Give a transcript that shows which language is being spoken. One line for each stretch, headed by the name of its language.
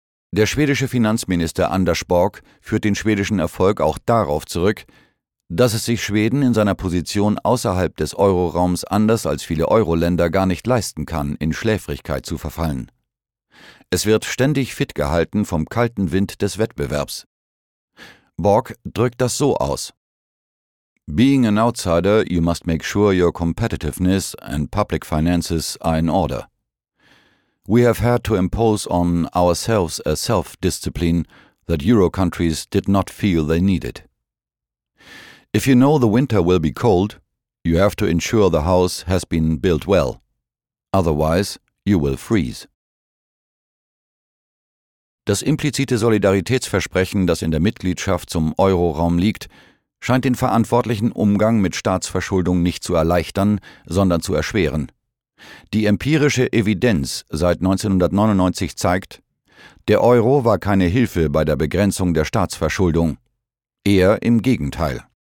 German: Der schwedische Finanzminister Anders Borg führt den schwedischen Erfolg auch darauf zurück, dass es sich Schweden in seiner Position außerhalb des Euroraums anders als viele Euro-Länder gar nicht leisten kann, in Schläfrigkeit zu verfallen. Es wird ständig fit gehalten vom kalten Wind des Wettbewerbs. Borg drückt das so aus:
English: Being an outsider, you must make sure your competitiveness and public finances are in order. We have had to impose on ourselves a self-discipline that Euro countries did not feel they needed. If you know the winter will be cold, you have to ensure the house has been built well. Otherwise, you will freeze.
German: Das implizite Solidaritätsversprechen, das in der Mitgliedschaft zum Euroraum liegt, scheint den verantwortlichen Umgang mit Staatsverschuldung nicht zu erleichtern, sondern zu erschweren. Die empirische Evidenz seit 1999 zeigt, der Euro war keine Hilfe bei der Begrenzung der Staatsverschuldung. Eher im Gegenteil.